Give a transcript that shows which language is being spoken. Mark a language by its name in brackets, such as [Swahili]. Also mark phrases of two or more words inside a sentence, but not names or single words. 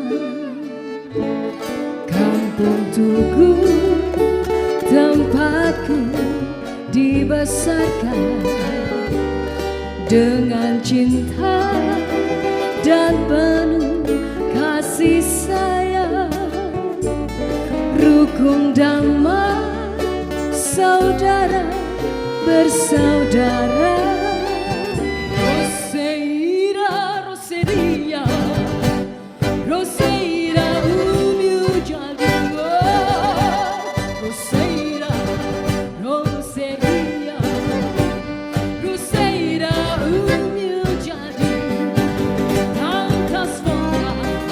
[Indonesian] Kampung Tugu tempatku dibesarkan dengan cinta dan penuh kasih sayang, rukun damai, saudara bersaudara. [Portuguese] Roseira, Roseria, Roseira, Roseira, Roseria, Roseira, humilde, tantas voltas,